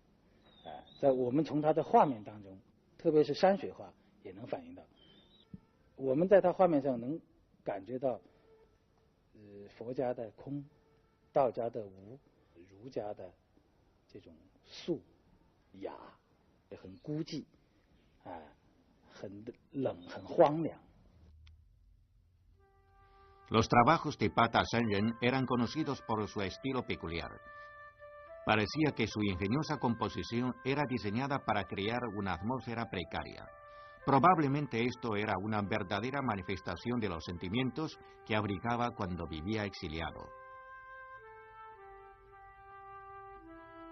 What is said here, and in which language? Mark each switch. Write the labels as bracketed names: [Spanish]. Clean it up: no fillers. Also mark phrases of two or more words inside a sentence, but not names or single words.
[Chinese] 在我们从他的画面当中，特别是山水画也能反映到，我们在他画面上能感觉到，佛家的空，道家的无，儒家的这种素雅，很孤寂，很冷，很荒凉。 [Spanish] Los trabajos de Bada Shanren eran conocidos por su estilo peculiar. Parecía que su ingeniosa composición era diseñada para crear una atmósfera precaria. Probablemente esto era una verdadera manifestación de los sentimientos que abrigaba cuando vivía exiliado.